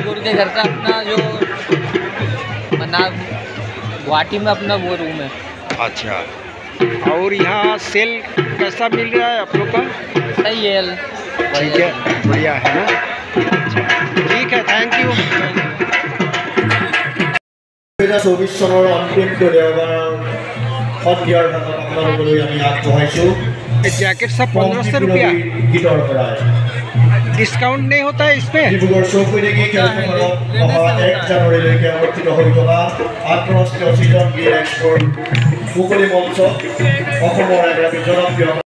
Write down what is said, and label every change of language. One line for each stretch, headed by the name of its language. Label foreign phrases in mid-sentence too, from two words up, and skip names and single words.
Hindi: घूर के घर का अपना जो बना गुवाहाटी में अपना वो रूम है। अच्छा, और यहाँ सेल कैसा मिल रहा है आप लोग का? सही है, ठीक है, बढ़िया है ना? अच्छा, ठीक है,
English: thank you.
Assamese: 2024 চনৰ অন্তিমটো দেওবাৰৰ সন্ধিয়াৰ ভাগত আপোনালোকলৈ আমি আগবঢ়াইছোঁ
Hindi: जैकेट सब 1500 रुपया।
Assamese: গীতৰ পৰাই
Hindi: डिस्काउंट नहीं होता है इसमें?
Assamese: ডিব্ৰুগড় চৌকিডিঙ্গি খেলপথাৰত অহা 1 জানুৱাৰীলৈকে অনুষ্ঠিত হৈ থকা আন্তঃৰাষ্ট্ৰীয় চিজন গেম এক্সপোৰ মুকলি মঞ্চ অসমৰ এগৰাকী জনপ্ৰিয়